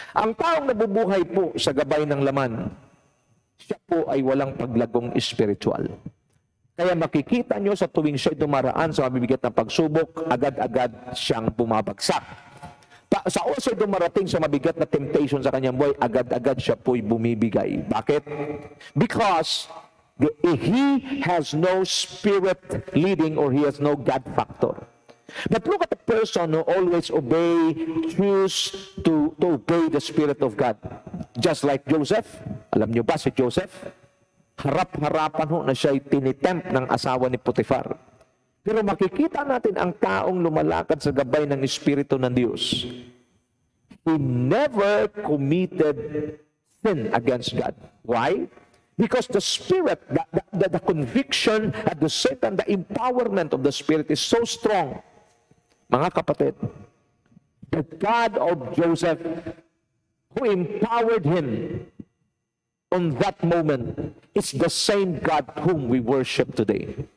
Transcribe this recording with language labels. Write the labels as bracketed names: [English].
[Filipino] Ang taong nabubuhay po sa gabay ng laman, siya po ay walang paglagong espiritual. Kaya makikita nyo sa tuwing siya'y dumaraan sa mabibigat na pagsubok, agad-agad siyang bumabagsak. Sa oras dumarating sa mabigat na temptation sa kanyang buhay, agad-agad siya po'y bumibigay. Bakit? [English] Because he has no spirit leading or he has no God factor. But look at the person who always choose to obey the Spirit of God. Just like Joseph. [Filipino] Alam niyo ba si Joseph? Harap-harapan ho na siya'y tinitempt ng asawa ni Potiphar. Pero makikita natin ang taong lumalakad sa gabay ng Espiritu ng Diyos. [English] He never committed sin against God. Why? Because the Spirit, the conviction, at the same time, the empowerment of the Spirit is so strong. [Filipino] Mga kapatid, [English] the God of Joseph, who empowered him on that moment, is the same God whom we worship today.